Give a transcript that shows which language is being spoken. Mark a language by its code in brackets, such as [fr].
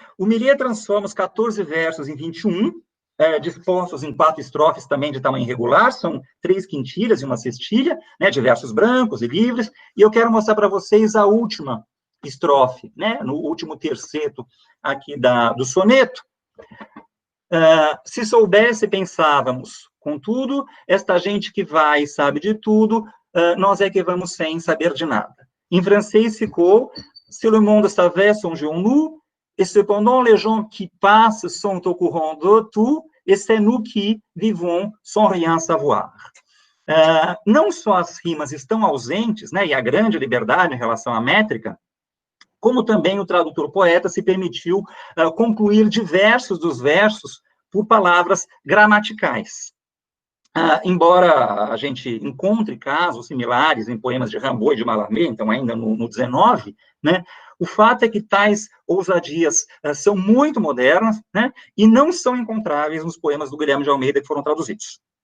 [pt] O Millet transforma os 14 versos em 21, dispostos em 4 estrofes também de tamanho irregular, são 3 quintilhas e uma cestilha, né, de versos brancos e livres, e eu quero mostrar para vocês a última estrofe, né, no último terceto aqui do soneto. Se soubesse, pensávamos, contudo, esta gente que vai e sabe de tudo, nós é que vamos sem saber de nada. Em francês ficou, [fr] se le monde savait, songeons-nous, et cependant les gens qui passent sont au courant de tout, et c'est nous qui vivons sans rien savoir. [pt] Não só as rimas estão ausentes, né, e a grande liberdade em relação à métrica, como também o tradutor poeta se permitiu concluir diversos dos versos por palavras gramaticais. Embora a gente encontre casos similares em poemas de Rimbaud e de Mallarmé, então ainda no 19, né, o fato é que tais ousadias são muito modernas, né, e não são encontráveis nos poemas do Guilherme de Almeida que foram traduzidos.